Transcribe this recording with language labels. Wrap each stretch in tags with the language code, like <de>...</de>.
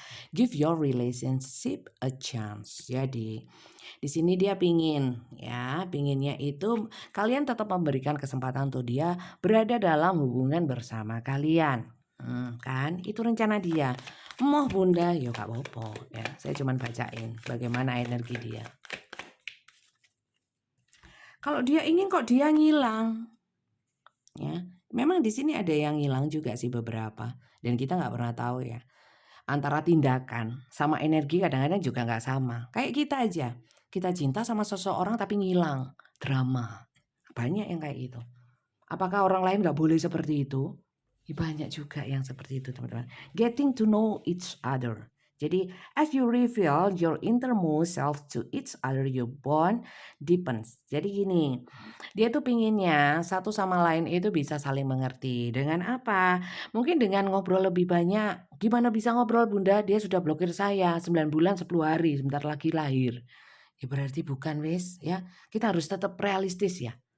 <en>Give your relationship a chance.</en> <id>Jadi di sini dia pinginnya itu kalian tetap memberikan kesempatan untuk dia berada dalam hubungan bersama kalian. Kan itu rencana dia. Moh bunda, yo gak apa-apa ya. Saya cuma bacain bagaimana energi dia. Kalau dia ingin kok dia ngilang, ya. Memang di sini ada yang ngilang juga sih beberapa, dan kita nggak pernah tahu ya. Antara tindakan sama energi kadang-kadang juga nggak sama. Kayak kita aja, kita cinta sama seseorang tapi ngilang, drama. Banyak yang kayak gitu. Apakah orang lain nggak boleh seperti itu? Ya, banyak juga yang seperti itu teman-teman.</id> <en>Getting to know each other. Jadi as you reveal your innermost self to each other, your bond deepens.</en> <id>Jadi gini, dia tuh pinginnya satu sama lain itu bisa saling mengerti. Dengan apa? Mungkin dengan ngobrol lebih banyak. Gimana bisa ngobrol bunda? Dia sudah blokir saya 9 bulan 10 hari, sebentar lagi lahir. Ya berarti bukan wes ya. Kita harus tetap realistis ya.</id>